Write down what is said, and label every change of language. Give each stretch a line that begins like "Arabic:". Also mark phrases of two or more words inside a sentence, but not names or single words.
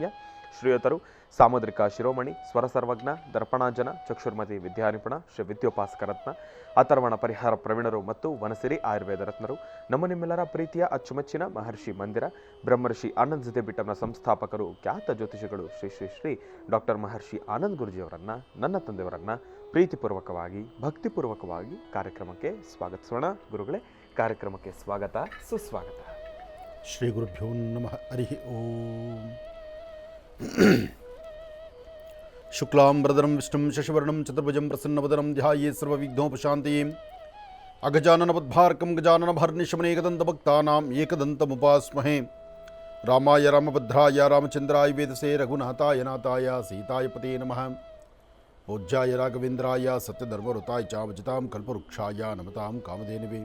Kannada: ಶ್ರೀಯುತರು ಸಾಮುದ್ರಿಕ ಶಿರೋಮಣಿ, ಸ್ವರ ಸರ್ವಜ್ಞ, ದರ್ಪಣಾಜನ, ಚಕ್ಷುರ್ಮತಿ ವಿದ್ಯಾನಿಪುಣ, ಶ್ರೀ ವಿದ್ಯೋಪಾಸಕ ರತ್ನ, ಅಥರ್ವಣ ಪರಿಹಾರ ಪ್ರವೀಣರು ಮತ್ತು ವನಸಿರಿ ಆಯುರ್ವೇದ ರತ್ನರು, ನಮ್ಮ ನಿಮ್ಮೆಲ್ಲರ ಪ್ರೀತಿಯ ಅಚ್ಚುಮೆಚ್ಚಿನ ಮಹರ್ಷಿ ಮಂದಿರ ಬ್ರಹ್ಮರ್ಷಿ ಆನಂದ್ ಸಿದ್ಧಿಪೀಠಂನ ಸಂಸ್ಥಾಪಕರು, ಖ್ಯಾತ ಜ್ಯೋತಿಷಿಗಳು ಶ್ರೀ ಶ್ರೀ ಶ್ರೀ ಡಾಕ್ಟರ್ ಮಹರ್ಷಿ ಆನಂದ್ ಗುರುಜಿಯವರನ್ನು, ನನ್ನ ತಂದೆಯವರನ್ನು ಪ್ರೀತಿಪೂರ್ವಕವಾಗಿ ಭಕ್ತಿಪೂರ್ವಕವಾಗಿ ಕಾರ್ಯಕ್ರಮಕ್ಕೆ ಸ್ವಾಗತಿಸೋಣ. ಗುರುಗಳೇ, ಕಾರ್ಯಕ್ರಮಕ್ಕೆ ಸ್ವಾಗತ, ಸುಸ್ವಾಗತ.
Sanskrit: ಶ್ರೀ ಗುರುಭ್ಯೋ ನಮಃ. ಹರಿ ಓಂ. ಶುಕ್ಲಾಂಬರಧರಂ ವಿಷ್ಣುಂ ಶಶಿವರ್ಣಂ ಚತುರ್ಭುಜಂ ಪ್ರಸನ್ನವದನಂ ಧ್ಯಾಯೇ ಸರ್ವವಿಘ್ನೋಪಶಾಂತಯೇ. ಅಗಜಾನನಪದ್ಭಾರ್ಕಂ ಗಜಾನನಭರ್ನಿಶಮನೇಕದಂತಭಕ್ತಾನಾಂ ಏಕದಂತಮುಪಾಸ್ಮಹೇ. ರಾಮಾಯ ರಾಮಭದ್ರಾಯ ರಾಮಚಂದ್ರಾಯ ವೇದಸೇ ರಘುನಾಥಾಯ ನಾಥಾಯ ಸೀತಾಯ ಪತೇ ನಮಃ. ಪೂಜ್ಯಾಯ ರಾಘವೇಂದ್ರಾಯ ಸತ್ಯಧರ್ಮಋತಾಯ ಚ ಭಜತಾಂ ಕಲ್ಪವೃಕ್ಷಾಯ ನಮತಾಂ ಕಾಮಧೇನವೇ.